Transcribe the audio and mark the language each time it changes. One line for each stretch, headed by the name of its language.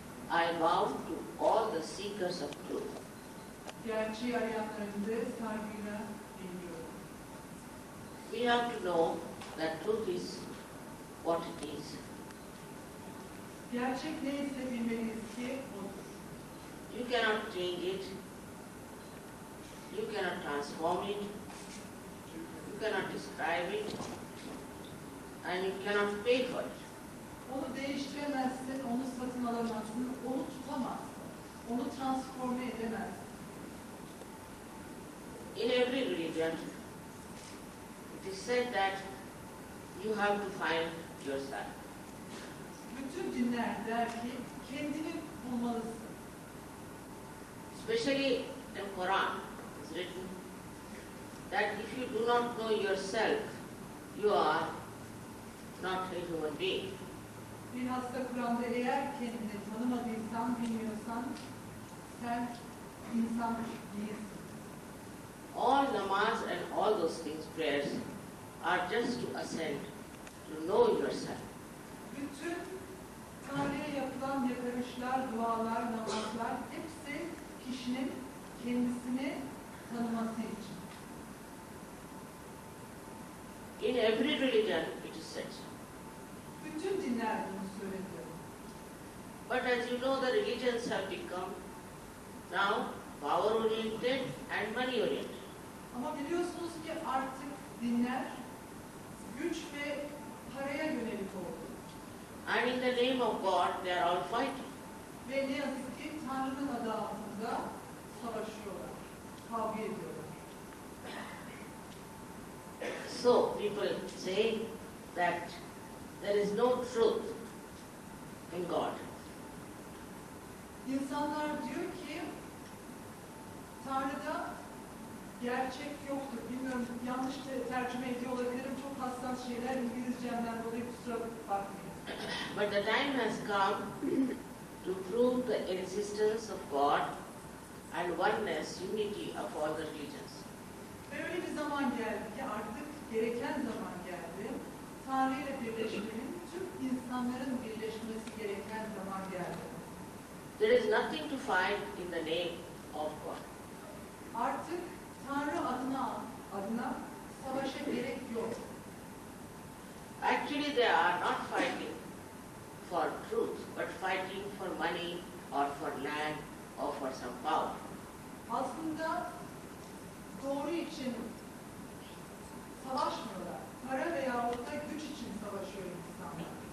English: I vow to all the seekers of truth
Turkish: Gerçeği arayanlar önünde saygıyla eğiliyorum.
English: we have to know that truth is what it is.
Turkish: Gerçek neyse bilmeliyiz ki odur.
English: You cannot change it. You cannot transform it. You cannot describe it. And you cannot pay for it.
Turkish: Onu değiştiremezsin, onu satın alamazsın, onu tutamazsın. Onu transforme edemezsin.
English: In every religion, it is said that you have to find yourself.
Turkish: Bütün dinler der ki kendini bulmalısın.
English: Especially in Quran, it's written that if you do not know yourself, you are not a human being.
Turkish: Bilhassa Kur'an'da eğer kendini tanımadıysan, bilmiyorsan sen insan değilsin.
English: All namaz and all those things, prayers, are just to ascend, to know yourself.
Turkish: Bütün Tanrı'ya yapılan yakarışlar, dualar, namazlar hepsi kişinin kendisini tanıması için.
English: In every religion it is said.
Turkish: Bütün dinler bunu söyledi.
English: But as you know, the religions have become now power-oriented and money-oriented.
Turkish: Ama biliyorsunuz ki artık dinler güç ve paraya yönelik oldu.
English: And in the name of God, they are all fighting.
Turkish: Ve ne yazık ki Tanrı'nın adı altında savaşıyorlar, kavga ediyorlar.
English: So people say that there is no truth in God.
Turkish: İnsanlar diyor ki Tanrı'da gerçek yoktur. Bilmiyorum, yanlış tercüme ediyor olabilirim. Çok hassas şeyler İngilizcemden dolayı kusura bakmayın.
English: But the time has come to prove the existence of God and oneness, unity of all the religions.
Turkish: Ve öyle bir zaman geldi ki artık gereken zaman geldi. Tanrı ile birleşmenin, tüm insanların birleşmesi gereken zaman geldi.
English: There is nothing to find in the name of God.
Turkish: Artık Tanrı adına savaşa gerek yok.
English: Actually, they are not fighting for truth, but fighting for money or for land or for some power.
Turkish: Aslında doğru için savaşmıyorlar. Para veya da güç için savaşıyor insanlar.